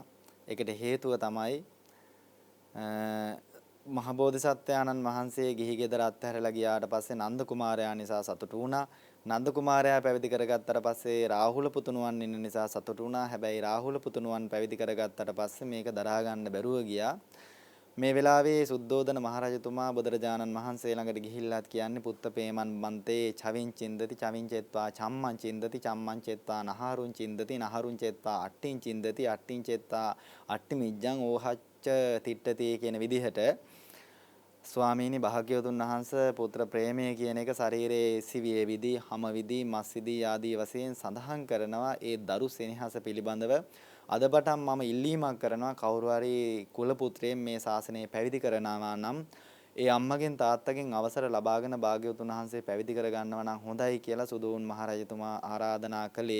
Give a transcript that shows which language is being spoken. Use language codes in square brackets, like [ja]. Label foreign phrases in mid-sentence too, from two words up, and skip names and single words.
[si] ඒකට හේතුව තමයි මහ බෝධිසත්වයාණන් වහන්සේ ගිහි ගෙදර අත්හැරලා ගියාට පස්සේ නන්ද කුමාරයා නිසා සතුටු වුණා. නන්ද කුමාරයා පැවිදි කරගත්තට පස්සේ රාහුල පුතුණුවන් ඉන්න නිසා සතුටු වුණා. හැබැයි රාහුල පුතුණුවන් පැවිදි කරගත්තට පස්සේ මේක දරා ගන්න බැරුව ගියා. මේ වෙලාවේ සුද්ධෝදන මහරජතුමා බුදුරජාණන් වහන්සේ ළඟට ගිහිල්ලාත් කියන්නේ [pi] පුත්තපේමන් බන්තේ චවින් චින්දති චවින් චෙත්වා චම්මං චින්දති චම්මං චෙත්වා නහරුං චින්දති නහරුං චෙත්වා අට්ටිං චින්දති අට්ටිං චෙත්වා අට්ටි මිජ්ජං ඕහච්ච තිට්ඨති [si] කියන විදිහට ස්වාමීනි භාග්‍යවතුන් වහන්සේ පුත්‍ර ප්‍රේමය කියන එක ශරීරයේ සිවියේ විදි, හම විදි, මස් විදි ආදී වශයෙන් සඳහන් කරනවා. ඒ දරු සෙනෙහස පිළිබඳව අදපටන් මම ඉල්ලීමක් කරනවා, කවුරු හරි කුල පුත්‍රයෙක් මේ ශාසනය පැවිදි කරනවා නම් ඒ අම්මගෙන් තාත්තගෙන් අවසර ලබාගෙන භාග්‍යවතුන් වහන්සේ පැවිදි කරගන්නවා නම් හොඳයි කියලා සුදෝන් මහරජතුමා ආරාධනා කළේ.